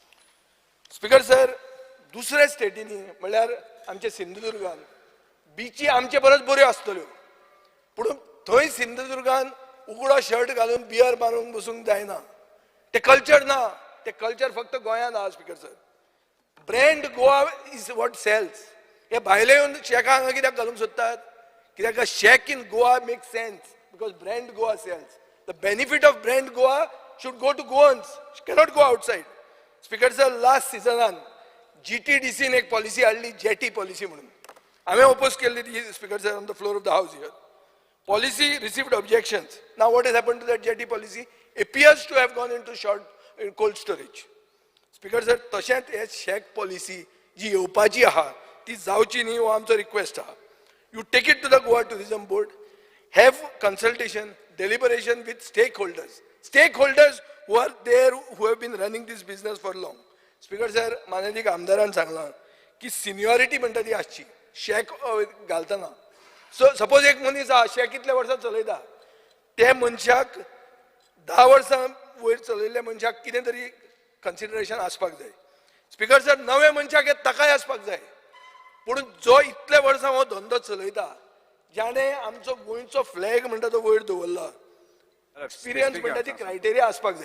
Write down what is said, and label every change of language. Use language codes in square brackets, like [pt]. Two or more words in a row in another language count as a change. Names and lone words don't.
[en] Speaker sir, [kok] दुसऱ्या स्टेटींनी म्हणल्यार आमच्या सिंधुदुर्गान बिची आमचे परस बऱ्यो आसतल्यो, पूण थंय सिंधुदुर्गान उगडो शर्ट घालून बियर मारून बसूंक जायना. ते कल्चर ना, ते कल्चर फक्त गोंयांत आहा [en] Speaker sir. Brand Goa is what sells. [kok] हे भायले येवन शेकां हांगा कित्याक घालूंक सोदतात? कित्याक [en] shack in Goa make sense because Brand Goa sells. The benefit of Brand Goa should go to Goans, cannot go outside. Speaker sir, last season [kok] GTDC ने एक पॉलिसी हाडली, [en] jetty policy [kok] म्हणून. हांवें ओपोज केल्ली ती [en] Speaker sir on the floor of the House here. Policy received objections. Now what has happened to that jetty policy? Appears to have gone into cold storage. Speaker sir, [kok] तशेंच हे शेक पॉलिसी जी येवपाची आहा ती जावची न्ही हो आमचो रिक्वेस्ट आहा. [en] You take it to the Goa Tourism Board, have consultation, deliberation with stakeholders who are there, who have been running this business for long. Speaker sir, [kok] माननीय आमदारान सांगलां की सिनियरिटी म्हणटा ती आसची शेक घालतना. [en] so suppose [kok] एक मनीस आहा शेक कितल्या वर्सां चलयता, त्या मनशाक 10 वर्सां वयर चलयल्ल्या मनशाक कितें तरी कन्सिडरेशन आसपाक जाय. [en] Speaker sir, [kok] नवे मनशाक हे ताकाय आसपाक जाय, पूण जो इतले वर्सां हो धंदो चलयता, ज्याने आमचो गोंयचो फ्लॅग म्हणटा तो वयर दवरला, एक्सपिरियन्स म्हणटा ती क्रायटेरिया आसपाक जाय.